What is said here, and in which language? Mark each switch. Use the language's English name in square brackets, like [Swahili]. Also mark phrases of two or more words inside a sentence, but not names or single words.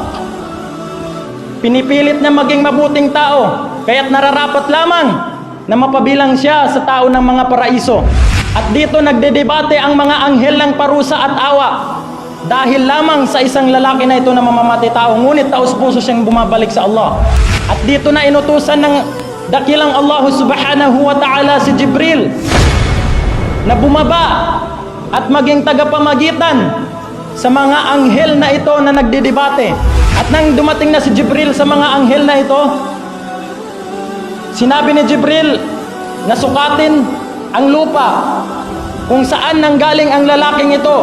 [Filipino] Pinipilit na maging mabuting tao, kaya't nararapat lamang na mapabilang siya sa tao ng mga paraiso. At dito nagdedebate ang mga anghel ng parusa at awa dahil lamang sa isang lalaki na ito na mamamatay tao, ngunit taus-puso siyang bumabalik sa Allah. At dito na inutusan ng dakilang Allah [Arabic] سبحانه وتعالى [Filipino] si Jibril na bumaba at maging tagapamagitan sa mga anghel na ito na nagdedebate. At nang dumating na si Jibril sa mga anghel na ito, sinabi ni Jibril na sukatin ang lupa kung saan nanggaling ang lalaking ito.